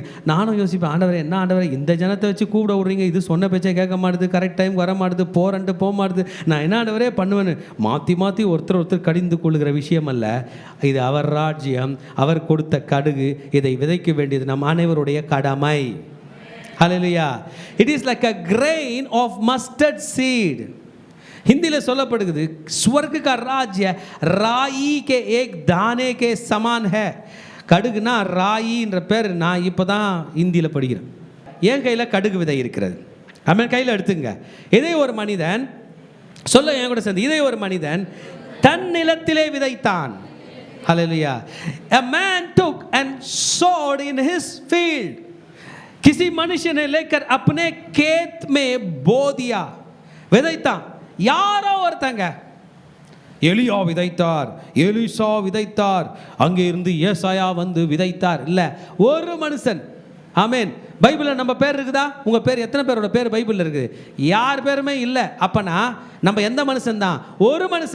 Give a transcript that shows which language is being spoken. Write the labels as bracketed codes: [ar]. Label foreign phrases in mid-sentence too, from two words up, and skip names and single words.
[ta] நானும் யோசிப்பேன், ஆண்டவரே என்ன ஆண்டவரே, இந்த ஜனத்தை வச்சு கூப்பிட விட்றீங்க, இது சொன்ன பேச்சை கேட்க மாட்டுது, [en] correct time [ta] வர மாட்டுது, போகிறன்ட்டு போக மாட்டுது, நான் என்ன ஆண்டவரே பண்ணுவேன்னு மாற்றி ஒருத்தர் கடிந்து கொள்ளுகிற விஷயம் அல்ல. இது அவர் ராஜ்யம், அவர் கொடுத்த கடுகு. இதை விதைக்க வேண்டியது நம் அனைவருடைய கடமை. ஹல்லேலூயா. [en] it is like a grain of mustard seed. [ta] हिंदी சொல்லப்படுகிறது, [hi] स्वर्ग का राज्य राई के एक दाने के समान है. [ta] கடுகுனா ராயின்ற பேர் நான் இப்போ தான் ஹிந்தியில் படிக்கிறேன். என் கையில் கடுகு விதை இருக்கிறது. ஆமென். கையில் எடுத்துங்க. இதை ஒரு மனிதன், சொல்ல என் கூட சேர்ந்து, இதை ஒரு மனிதன் தன் நிலத்திலே விதைத்தான். ஹல்லேலூயா. [en] A man took and sowed in his field. [hi] किसी मनुष्य ने लेकर अपने खेत में बो दिया. [ta] விதைத்தான். யாரோ ஒருத்தங்க, எலியா விதைத்தார், எலிசா விதைத்தார், அங்கே இருந்து ஏசாயா வந்து விதைத்தார். இல்லை, ஒரு மனுஷன். ஆமென். பைபிளில் நம்ம பேர் இருக்குதா? உங்கள் பேர், எத்தனை பேரோட பேர் பைபிளில் இருக்குது? யார் பேருமே இல்லை. அப்பனா நம்ம எந்த மனுஷன் தான்? ஒரு மனுஷன்.